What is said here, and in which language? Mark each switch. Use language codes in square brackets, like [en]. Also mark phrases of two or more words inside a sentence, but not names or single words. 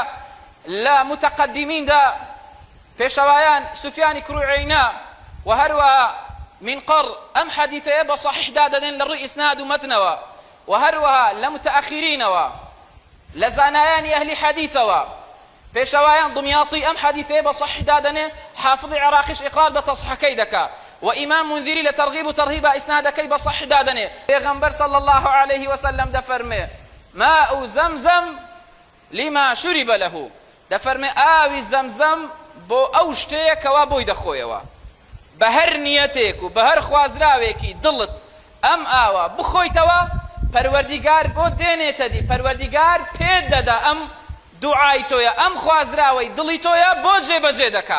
[ckb] لە متەقەدیمیندا پێشەوایان سوفیانی کوڕ عەیینە و هەروەها منقەڕ ئەم حەدیثەیە بە صحیح دادەدێن لە ڕووی ئیسناد و مەتنەوە و هەروەها لە متەئەخیرینەوە لە زانایانی ئەهلی حەدیثەوە پێشەوایان دمیاطی ئەم حەدیثەیە بە صحیح دادەنێ، حافظی عێراقیش ئیقرار بە تەصحیحەکەی دەکا و ئیمام منذری لە تەرغیب و تەرهیبە ئیسنادەکەی بە صحیح دادەنێ. پێغەمبەر [ar] صلی الله عليه وسلم [ckb] دەفەرمێ [ar] ماء زەمزەم لما شرب له، [ckb] دەفەرمێ ئاوی زەمزەم بۆ ئەو شتەیەکەوە بۆی دەخۆیەوە، بە هەر نیەتێک و بە هەر خوازراوێکی دڵت ئەم ئاوە بخۆیتەوە پەروەردیگار بۆ دێنێتە دی، پەروەردیگار پێت دەدا ئەم دوعای تۆیە، ئەم خوازراوەی دڵی تۆیە بۆ جێبەجێ دەکا.